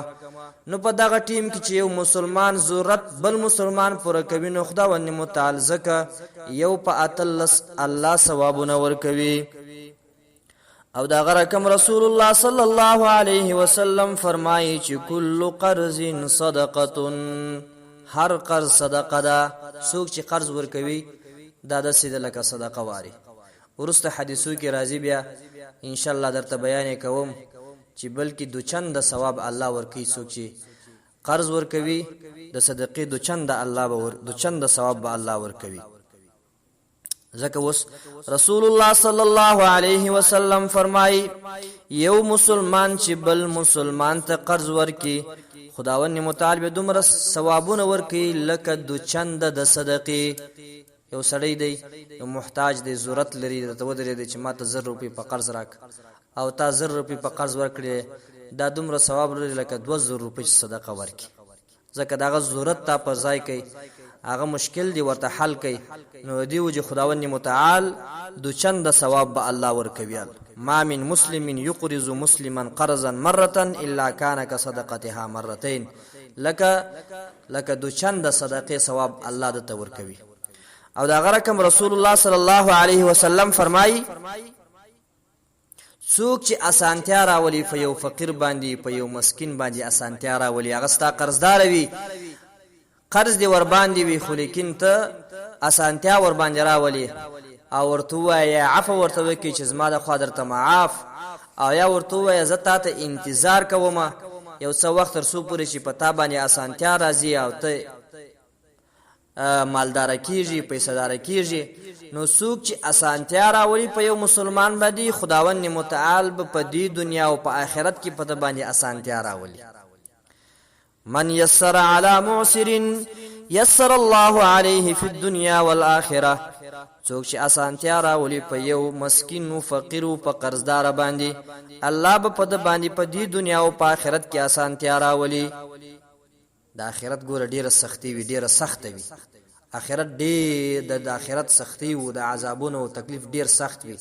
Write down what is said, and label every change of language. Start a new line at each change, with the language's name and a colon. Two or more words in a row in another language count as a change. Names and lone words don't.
Pashto: نو په دغه ټیم کې چې یو مسلمان ضرورت بل مسلمان پوره کوي نو خداوند متعال زکه یو په 18 الله ثوابونه ورکوي. او دا رقم
Arabic: رسول الله صلی الله علیه وسلم
Pashto: فرمایي چې
Arabic: کل قرض صدقه،
Pashto: هر قرض صدقه ده. څوک چې قرض ورکوي دا د سید لکه صدقه واري. ورسته حدیثو کې راځي بیا
Arabic: ان شاء الله
Pashto: درته بیان کوم چې بلکې دو چند ثواب الله ورکوي. څوک چې قرض ورکوي د صدقې دو چند الله دو چند ثواب به الله ورکوي. ځکه اوس
Arabic: رسول الله صلی الله علیه وسلم
Pashto: فرمایي یو مسلمان چې بل مسلمان ته قرض ورکي خداوند متعال به دومره ثوابونه ورکي لکه دو چند د صدقې. یو سړی دی یو محتاج دی ضرورت لري ته ودرې دی چې ماته 1000 روپۍ په قرض راک او تا 1000 روپۍ په قرض ورکړې دا دومره ثواب لري لکه 2000 روپۍ صدقه ورکي. ځکه داغه ضرورت تا پر ځای کوي هغه مشکل دی ورته حل کوي نو دی وجه خداوند متعال دو چند ثواب به الله ورکوي.
Arabic: ما من مسلم يقرض مسلما قرضا مره الا كان كصدقتها مرتين.
Pashto: لکه دو چند صدقه ثواب الله د تور کوي. او دا غرکم
Arabic: رسول الله صلی الله علیه وسلم
Pashto: فرمایي څوک چې اسانتیا راولي په یو فقیر باندې په یو مسکین باندې اسانتیا راولي هغه ستا قرضدار وي قرض دی ور باندې وي خو لیکن ته اسانتیا ور باندې راولي او ورته وایي عفو ورته وکړي چې زما د خوا درته معاف او یا ورته وایي زه تا ته انتظار کوم یو څه وخت تر څو پورې چې په تا باندې اسانتیا راځي او ته مالدار کیږي پیسه‌دار کیږي. نو څوک چې اسانتیا راولي په یو مسلمان باندې خداوند متعال په دې دنیا او په آخرت کې په د باندې اسانتیا راولي.
Arabic: من يسر على معسر يسر الله عليه في الدنيا والآخرة.
Pashto: څوک چې اسانتیا راولي په یو مسکین او فقیر او په قرضدار باندې الله به په د باندې په دې دنیا او په آخرت کې اسانتیا راولي. د آخرت ګوره ډیره سختی وي ډیره سخت وي آخرت ډیر د آخرت سختی او د عذابونو او تکلیف ډیر سخت وي.